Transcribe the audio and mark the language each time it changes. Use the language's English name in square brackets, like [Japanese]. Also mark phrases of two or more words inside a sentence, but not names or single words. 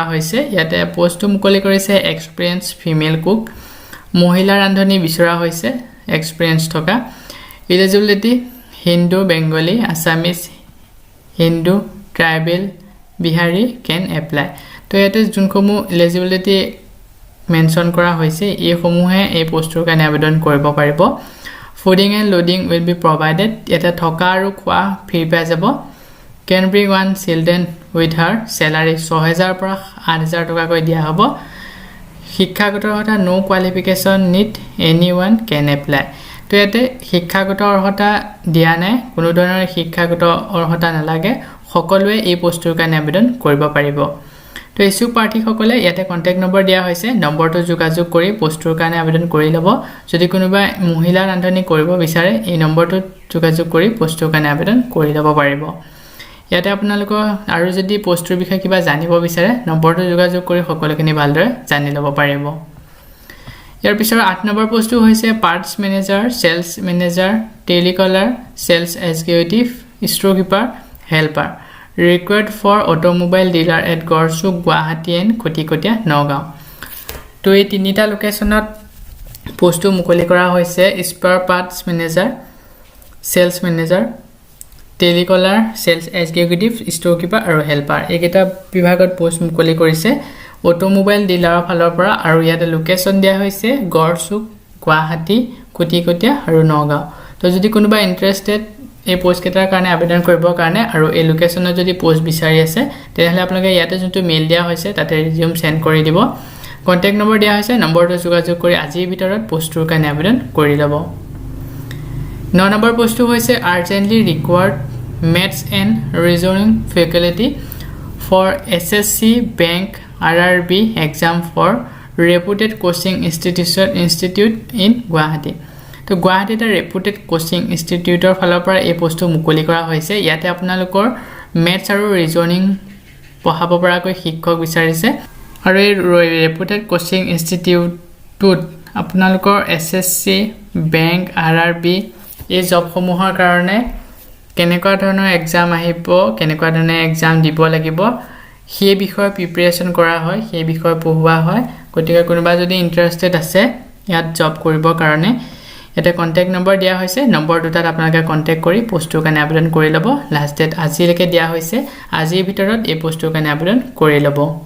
[Assamese] হৈছে ইয়াতে পোষ্টটো মুকলি কৰিছে [English] experience female cook [Assamese] মহিলা ৰান্ধনী বিচৰা হৈছে এক্সপেৰিয়েন্স থকা [English] eligibility Hindu Bengali Assamese Hindu tribal Bihari can apply [Assamese] তো ইয়াতে যোনসমূহ [English] eligibility mention [Assamese] কৰা হৈছে এই সমূহে এই পোষ্টৰ কাৰণে আবেদন কৰিব পাৰিব [English] fooding and lodging will be provided [Assamese] এটা থকা আৰু খোৱা ফ্ৰী পাই যাব [English] can bring one children with her salary [Assamese] 6000 পৰা 8000 টকা কৈ দিয়া হ'ব শিক্ষাগত অৰ্হতা [English] no qualification need anyone can apply [Assamese] তো ইয়াতে শিক্ষাগত অৰ্হতা দিয়া নাই কোনো ধৰণৰ শিক্ষাগত অৰ্হতা নালাগে সকলোৱে এই পোষ্টৰ কাৰণে আবেদন কৰিব পাৰিব তো ইছুক প্ৰাৰ্থী সকলে ইয়াতে [English] contact number [Assamese] দিয়া হৈছে নম্বৰটো যোগাযোগ কৰি পোষ্টৰ কাৰণে আবেদন কৰি ল'ব যদি কোনোবা মহিলা ৰান্ধনী কৰিব বিচাৰে এই নম্বৰটোত যোগাযোগ কৰি পোষ্টৰ কাৰণে আবেদন কৰি ল'ব পাৰিব ইয়াতে আপোনালোকৰ আৰু যদি পোষ্টৰ বিষয়ে কিবা জানিব বিচাৰে নম্বৰটো যোগাযোগ কৰি সকলোখিনি ভালদৰে জানি ল'ব পাৰিব ইয়াৰ পিছৰ 8 নম্বৰ পোষ্টটো হৈছে [English] parts manager sales manager telecaller sales executive store keeper helper required for automobile dealer at [Assamese] গড়চুক গুৱাহাটী এণ্ড খুটিকটীয়া নগাঁও তো এই তিনিটা লোকেশনত পোষ্টটো মুকলি কৰা হৈছে [English] spare parts manager sales manager telecaller sales executive store keeper [Assamese] আৰু হেল্পাৰ এইকেইটা বিভাগত পোষ্ট মুকলি কৰিছে [English] automobile dealer [Assamese] ফালৰ পৰা আৰু ইয়াতে লোকেশন দিয়া হৈছে গড়চুক গুৱাহাটী খুটিকটীয়া আৰু নগাঁও তো যদি কোনোবা ইন্টাৰেষ্টেড এই পোষ্ট কেটাৰ কাৰণে আবেদন কৰিবৰ কাৰণে আৰু এই লোকেশনত যদি পোষ্ট বিচাৰি আছে তেতিয়াহলে আপোনালোকে ইয়াতে যোনটো মেইল দিয়া হৈছে তাতে [English] resume send [Assamese] কৰি দিব [English] contact number [Assamese] দিয়া হৈছে নম্বৰটো যোগাযোগ কৰি আজিৰ ভিতৰত পোষ্টৰ কাৰণে আবেদন কৰি ল'ব [English] 9 [Assamese] নম্বৰ পোষ্টটো হৈছে [English] urgently required maths and reasoning faculty for SSC bank RRB exam for reputed coaching institute in Guwahati [Assamese] তো গুৱাহাটীত ৰেপুটেড কোচিং ইনষ্টিটিউটৰ ফালৰ পৰা এই পোষ্টটো মুকলি কৰা হৈছে ইয়াতে আপোনালোকৰ মেথছ আৰু ৰিজনিং পঢ়াব পৰাকৈ শিক্ষক বিচাৰিছে আৰু এই [English] reputed coaching institute [Assamese] আপোনালোকৰ SSC বেংক RRB এই জবসমূহৰ কাৰণে কেনেকুৱা ধৰণৰ এক্সাম আহিব কেনেকুৱা ধৰণৰ এক্সাম দিব লাগিব সেই বিষয়ে প্ৰিপাৰেচন কৰা হয় সেই বিষয়ে পঢ়ুৱা হয় গতিকে কোনোবা যদি ইন্টাৰেষ্টেড আছে ইয়াত জব কৰিবৰ কাৰণে এটা [English] contact number [Assamese] দিয়া হৈছে নম্বৰ দুটাত আপোনালোকে কন্টাক্ট কৰি পোষ্টৰ কাৰণে আবেদন কৰি ল'ব [English] last date [Assamese] আজিলৈকে দিয়া হৈছে আজিৰ ভিতৰত এই পোষ্টৰ কাৰণে আবেদন কৰি ল'ব